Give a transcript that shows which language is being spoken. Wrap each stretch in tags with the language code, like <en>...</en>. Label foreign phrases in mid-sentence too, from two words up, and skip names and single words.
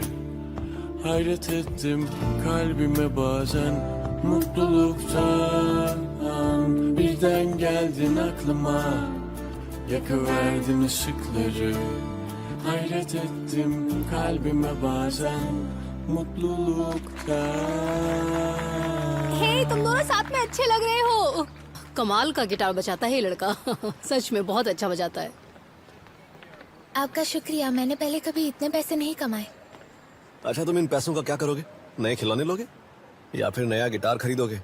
<tr>Hayret ettim kalbime bazen mutluluktan. Birden geldin aklıma, yakıverdin ışıkları. Hayret ettim kalbime bazen mutluluktan.</tr> <hi>हे तुम दोनों साथ में अच्छे लग रहे हो कमाल का गिटार बजाता है ये लड़का सच में बहुत अच्छा बजाता है आपका शुक्रिया, मैंने पहले कभी इतने पैसे नहीं कमाए। अच्छा, तुम इन पैसों का क्या करोगे? नए खिलौने लोगे या फिर नया गिटार खरीदोगे?</hi>